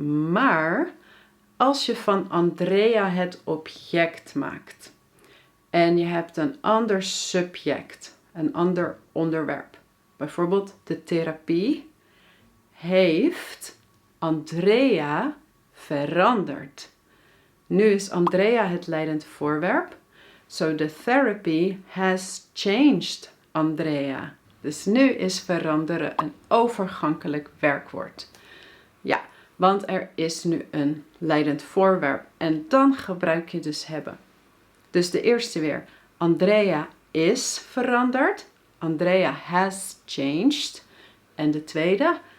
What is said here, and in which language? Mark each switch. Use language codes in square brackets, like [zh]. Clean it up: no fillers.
[nl] Maar als je van Andrea het object maakt en je hebt een ander subject, een ander onderwerp, bijvoorbeeld de therapie, heeft Andrea veranderd. Nu is Andrea het leidend voorwerp. [en] So the therapy has changed Andrea. [nl] Dus nu is veranderen een overgankelijk werkwoord. Ja, want er is nu een leidend voorwerp en dan gebruik je dus hebben. Dus de eerste weer. Andrea is veranderd. [en] Andrea has changed. [nl] En de tweede.